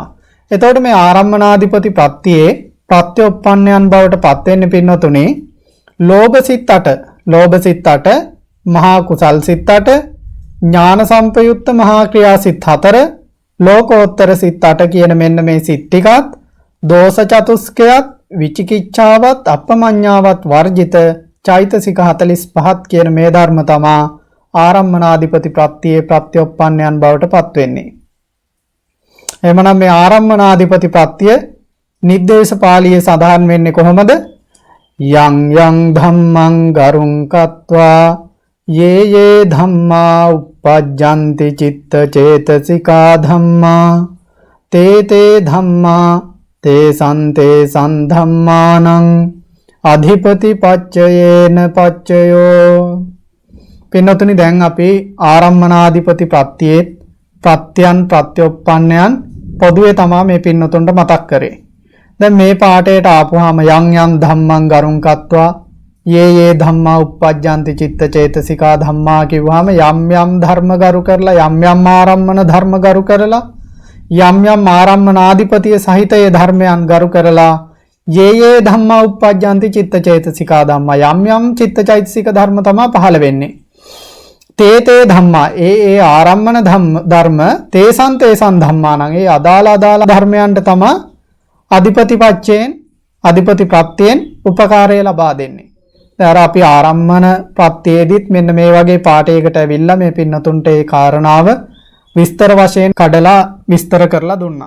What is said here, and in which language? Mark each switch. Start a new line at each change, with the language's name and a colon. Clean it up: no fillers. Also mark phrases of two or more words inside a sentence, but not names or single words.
Sinhala: එතකොට මේ ආරම්මනාධිපති ප්‍රත්‍යයේ ප්‍රත්‍යෝප්පන්නයන් බවට පත් වෙන්නේ පින්නතුනේ ලෝභ සිත් 8, ලෝභ සිත් 8, මහා කුසල් සිත් 8, ඥාන සම්පයුක්ත මහා ක්‍රියා සිත් 4, ලෝකෝත්තර සිත් 8 කියන මෙන්න මේ සිත් ටිකත් දෝෂ චතුස්කයත් විචිකිච්ඡාවත් අපමඤ්ඤාවත් වර්ජිත චෛතසික 45ත් කියන මේ ධර්ම තමා ආරම්මනාධිපති ප්‍රත්‍යයේ ප්‍රත්‍යෝප්පන්නයන් බවට පත් වෙන්නේ. එහෙමනම් මේ ආරම්මනාධිපති ප්‍රත්‍ය නිද්දේශ පාළියේ සඳහන් වෙන්නේ කොහොමද?
Pali: යං යං ධම්මං ගරුං කତ୍වා යේ යේ ධම්මා uppajjanti චිත්ත චේතසිකා ධම්මා තේ තේ ධම්මා තේ සන්ධම්මානං අධිපති පච්චයේන පච්චයෝ.
Sinhala: පින්නතුනි දැන් අපි ආරම්මනාධිපති ප්‍රත්‍යයේ ප්‍රත්‍යයන් ප්‍රත්‍යෝප්පන්නයන් පොදුවේ තමා මේ පින්නතුන්ට මතක් කරේ. දැන් මේ පාඩේට ආපුවාම
Pali: යං යං ධම්මං ගරුං කତ୍වා යේ යේ ධම්මා uppajjanti චිත්ත චේතසිකා ධම්මා
Sinhala: කිව්වහම යම් යම් ධර්ම ගරු කරලා යම් යම් ආරම්මන ධර්ම ගරු කරලා යම් යම් ආරම්මනාධිපතිය සහිත ඒ ධර්මයන් ගරු කරලා
Pali: යේ යේ ධම්මා uppajjanti චිත්ත චේතසිකා ධම්මා
Sinhala: යම් යම් චිත්ත චෛතසික ධර්ම තමයි පහළ වෙන්නේ.
Pali: තේ තේ ධම්මා
Sinhala: ඒ ආරම්මන ධර්ම
Pali: තේසං ධම්මානං
Sinhala: ඒ අදාළ ධර්මයන්ට තමයි අධිපති ප්‍රත්‍යයෙන් උපකාරය ලබා දෙන්නේ. දැන් අපි ආරම්මන ප්‍රත්‍යයේදීත් මෙන්න මේ වගේ පාඩයකට ඇවිල්ලා මේ පින්නතුන්ට ඒ කාරණාව විස්තර වශයෙන් කඩලා විස්තර කරලා දුන්නා.